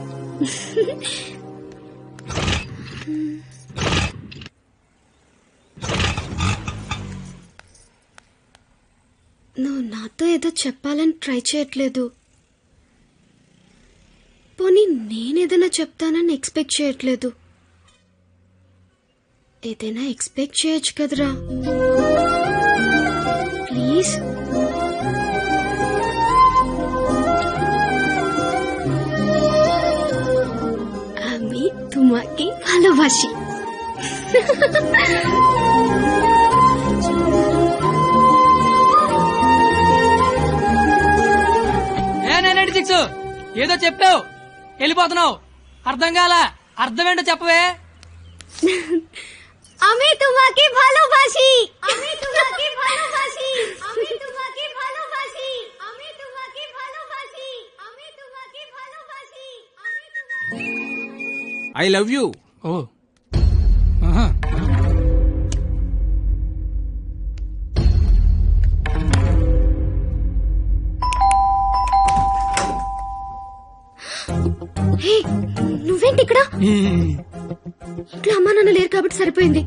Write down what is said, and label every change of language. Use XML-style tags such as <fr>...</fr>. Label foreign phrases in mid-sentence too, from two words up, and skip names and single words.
<te>నువ్వు నాతో ఏదో చెప్పాలని ట్రై చేయట్లేదు. పోనీ నేనేదైనా చెప్తానని ఎక్స్పెక్ట్ చేయట్లేదు. ఏదైనా ఎక్స్పెక్ట్ చేయొచ్చు కదరా ప్లీజ్.</te> <bn>আমি তোমাকে ভালোবাসি.</bn> <te>ఏదో చెప్పావు వెళ్ళిపోతున్నావు. అర్థం కాల. అర్థమేంటో చెప్పవే.</te> <bn>আমি তোমাকে ভালোবাসি. আমি তোমাকে ভালোবাসি. আমি তোমাকে ভালোবাসি. আমি তোমাকে ভালোবাসি. আমি তোমাকে ভালোবাসি. আমি তোমাকে</bn> <en>I love you. ఓ</en> <te>నువ్వేంటి ఇక్కడ? ఇంట్లో అమ్మా నాన్న లేరు కాబట్టి సరిపోయింది.</te>